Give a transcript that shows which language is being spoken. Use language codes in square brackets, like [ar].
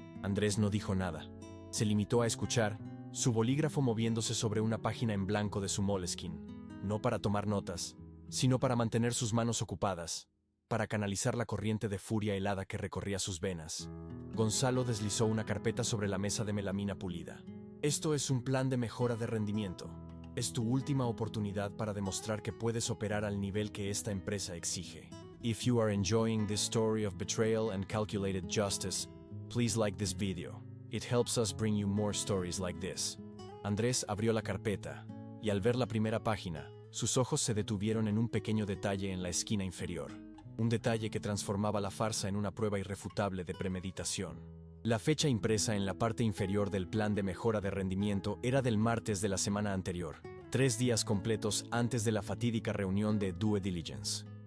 [es] Andrés no dijo nada. Se limitó a escuchar, su bolígrafo moviéndose sobre una página en blanco de su Moleskine, no para tomar notas, sino para mantener sus manos ocupadas, para canalizar la corriente de furia helada que recorría sus venas. Gonzalo deslizó una carpeta sobre la mesa de melamina pulida. Esto es un plan de mejora de rendimiento. Es tu última oportunidad para demostrar que puedes operar al nivel que esta empresa exige. [en] If you are enjoying this story of betrayal and calculated justice, please like this video. It helps us bring you more stories like this. [es] Andrés abrió la carpeta, y al ver la primera página, sus ojos se detuvieron en un pequeño detalle en la esquina inferior. Un detalle que transformaba la farsa en una prueba irrefutable de premeditación. La fecha impresa en la parte inferior del plan de mejora de rendimiento era del martes de la semana anterior, 3 días completos antes de la fatídica reunión de due diligence.